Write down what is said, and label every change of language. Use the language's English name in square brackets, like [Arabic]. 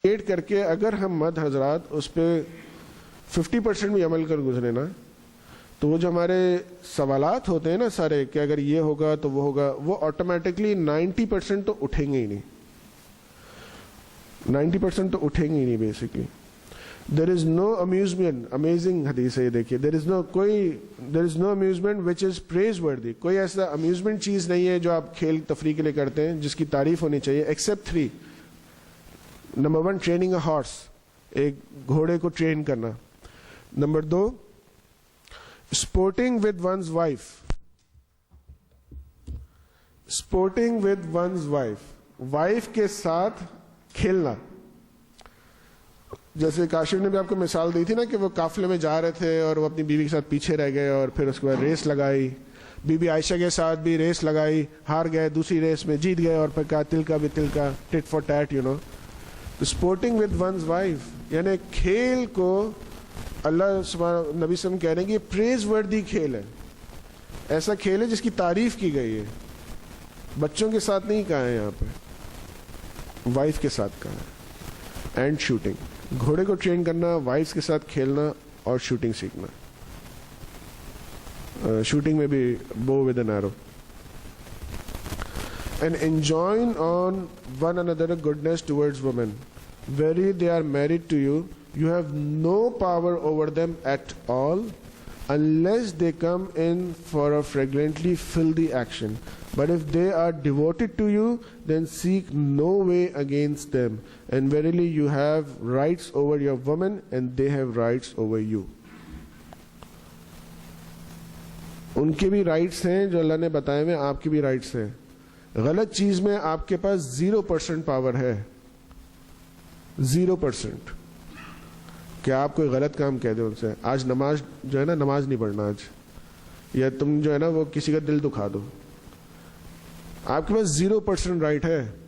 [Urdu] Debate کر کے اگر ہم مرد حضرات اس پہ 50% بھی عمل کر گزرے نا، تو وہ جو ہمارے سوالات ہوتے ہیں نا سارے کہ اگر یہ ہوگا تو وہ ہوگا، وہ آٹومیٹکلی 90% تو اٹھیں گے ہی نہیں، 90% تو اٹھیں گے ہی نہیں basically. [English] There is no amusement, amazing [Urdu] حدیث ہے یہ دیکھیے. [English] There is no amusement which is praiseworthy. [Urdu] کوئی ایسا amusement چیز نہیں ہے جو آپ کھیل تفریح کے لیے کرتے ہیں جس کی تعریف ہونی چاہیے except 3. [English] Number 1, training a horse. [Urdu] ایک گھوڑے کو ٹرین کرنا. [English] Number 2, sporting with one's wife. Sporting with one's wife. [Urdu] Wife کے ساتھ کھیلنا. جیسے کاشف نے بھی آپ کو مثال دی تھی نا کہ وہ قافلے میں جا رہے تھے اور وہ اپنی بیوی کے ساتھ پیچھے رہ گئے اور پھر اس کے بعد ریس لگائی. بی بی عائشہ کے ساتھ بھی ریس لگائی, ہار گئے, دوسری ریس میں جیت گئے اور پھر کہا تل کا بھی تل کا, [English] Tit for tat, you know. Sporting with one's wife, [Urdu] یعنی کھیل کو اللہ سبحانہ نبی صلی اللہ علیہ وسلم کہہ رہے ہیں کہ یہ پریز وردی کھیل ہے, ایسا کھیل ہے جس کی تعریف کی گئی ہے. بچوں کے ساتھ نہیں کہا ہے یہاں پہ, وائف کے ساتھ کہا ہے. اینڈ شوٹنگ, گھوڑے کو ٹرین کرنا, وائف کے ساتھ کھیلنا اور شوٹنگ سیکھنا. شوٹنگ میں بھی [English] Bow with an arrow. And enjoin on one another goodness towards women. Verily they are married to you. You have no power over them at all unless they come in for a flagrantly filthy action. But if they are devoted to you, then seek no way against them. And verily you have rights over your women and they have rights over you. [Urdu] ان کے بھی rights ہیں جو اللہ نے بتائے ہوئے, آپ کی بھی رائٹس ہیں. غلط چیز میں آپ کے پاس 0% پاور ہے, 0%, کہ آپ کوئی غلط کام کہہ دیں ان سے. آج نماز جو ہے نا, نماز نہیں پڑھنا آج, یا تم جو ہے نا وہ کسی کا دل دکھا دو, آپ کے پاس 0% رائٹ ہے.